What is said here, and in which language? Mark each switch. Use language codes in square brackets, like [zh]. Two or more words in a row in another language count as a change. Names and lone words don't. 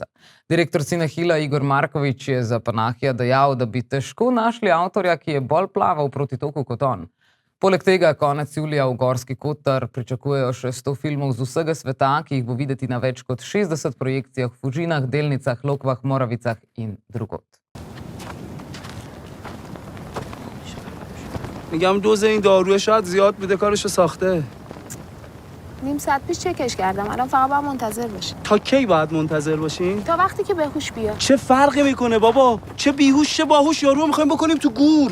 [sl] Direktor Cinehila Igor Marković je za Panahija dejal, da bi težko našli avtorja, ki je bolj plaval proti toku kot on. Poleg tega konec julija v Gorski Kotar pričakujejo še 100 filmov z vsega sveta, ki jih bo videti na več kot 60 projekcijah v Fužinah, Delnicah, Lokvah, Moravicah in drugod. [fa] میگم دوز این داروی شاید زیاد بوده کارشو ساخته. نیم ساعت پیش چکش کردم. الان فقط باید منتظر باشی. تا کی باید منتظر باشیم؟ تا وقتی که بهوش بیاد. چه فرقی میکنه بابا؟ چه بیهوش چه باهوش، یارو میخوایم بکنیم تو گور.